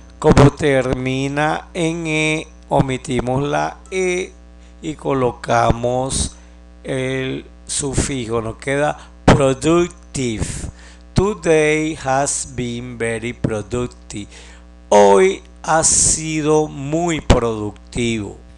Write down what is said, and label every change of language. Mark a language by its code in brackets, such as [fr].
[es] Como termina en E, omitimos la E y colocamos el sufijo. Nos queda productive. [en] Today has been very productive. [es] Hoy ha sido muy productivo.